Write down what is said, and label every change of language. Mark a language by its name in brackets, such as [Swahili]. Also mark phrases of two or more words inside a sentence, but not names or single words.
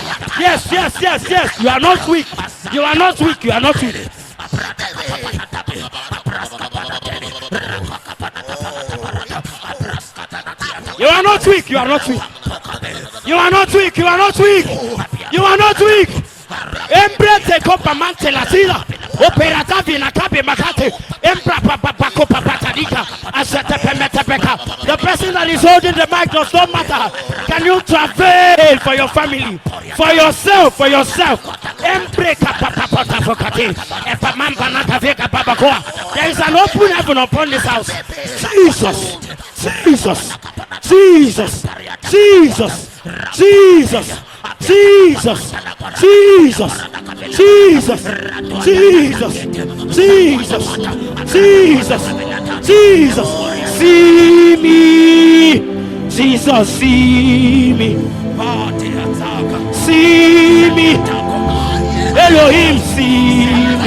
[English] Yes. You are not weak. You are not weak. You are not weak. You are not weak. You are not weak. You are not weak. You are not weak. You are not weak. Embrete copa mante la sila. Operata vina kabe makate. Embra papa copa patadika. Asete pemete peka. The person that is holding the mic does not matter. Can you travail for your family, for yourself, for yourself? Embreka papa pata fokate. Epa mamba nata veka baba koa. There is an open heaven upon this house. Jesus, Jesus, Jesus, Jesus, Jesus. Jesus, Jesus, Jesus, Jesus, Jesus, Jesus, Jesus, see me, Jesus, see me, see me, Elohim, see me.